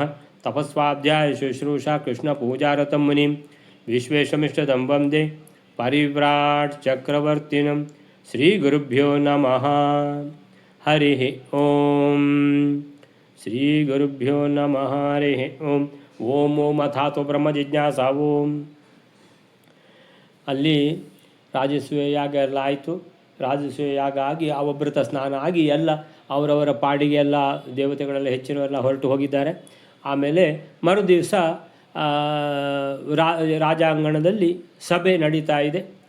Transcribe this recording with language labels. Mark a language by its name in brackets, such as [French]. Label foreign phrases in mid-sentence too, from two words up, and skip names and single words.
[Sanskrit] तपस्वाध्याय शुश्रूषा कृष्णपूजारतं मुनिं विश्वेशमिष्टदं वन्दे परिव्राट् चक्रवर्तिनं श्रीगुरुभ्यो नमः। हरिः ॐ श्रीगुरुभ्यो नमः। हरिः ॐ ಓಂ ಓಂ ಅಥಾತೋ ಬ್ರಹ್ಮ ಜಿಜ್ಞಾಸ ಓಂ. [Kannada] ಅಲ್ಲಿ ರಾಜಸೂಯ ಯಾಗ ಎಲ್ಲ ಆಯಿತು. ರಾಜಸೂಯ ಯಾಗ ಆಗಿ ಅವಭೃತ ಸ್ನಾನ ಆಗಿ ಎಲ್ಲ ಅವರವರ ಪಾಡಿಗೆ ಎಲ್ಲ ದೇವತೆಗಳೆಲ್ಲ ಹೆಚ್ಚಿನವರೆಲ್ಲ ಹೊರಟು ಹೋಗಿದ್ದಾರೆ. ಆಮೇಲೆ ಮರುದಿವಸ ರಾಜಾಂಗಣದಲ್ಲಿ ಸಭೆ ನಡೀತಾ ಇದೆ.